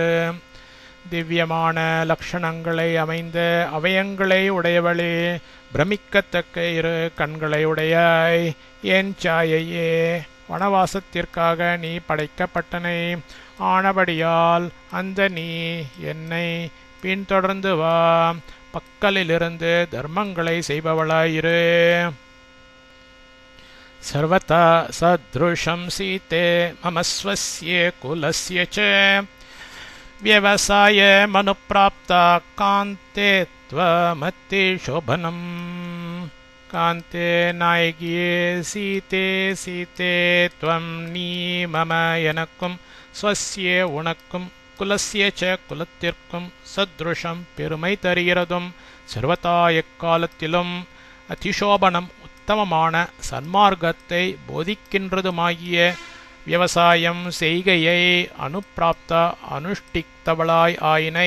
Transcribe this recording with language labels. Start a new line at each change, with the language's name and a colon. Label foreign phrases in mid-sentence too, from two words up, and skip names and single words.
Tamil: திவ்யமான லக்ஷணங்களை அமைந்த அவயங்களை உடையவளே, பிரமிக்கத்தக்க இரு கண்களை உடையாய், என் சாயையே, வனவாசத்திற்காக நீ படைக்கப்பட்டனை ஆனபடியால் அந்த நீ என்னை பின்தொடர்ந்து வா, பக்கலிலிருந்து தர்மங்களை செய்பவளாயிரு.
Sanskrit: सर्वदा सदृशं सीते मम स्वस्य कुलस्य च व्यवसायमनुप्राप्ता कान्ते त्वमति शोभनम् कान्ते नायिके सीते सीते त्वं
Tamil: நீ மம எனக்கும் ஸ்வஸ்ய உனக்கும்
Sanskrit: कुलस्य च
Tamil: குலத்திற்கும் சத்ருஷம் பெருமை தருகிறதும் சர்வதா எக்காலத்திலும் அதிசோபனம் உத்தமமான சன்மார்க்கத்தை போதிக்கின்றதுமாகிய விவசாயம் செய்கையை அனுப்பிராப்த அனுஷ்டித்தவளாய் ஆயினை.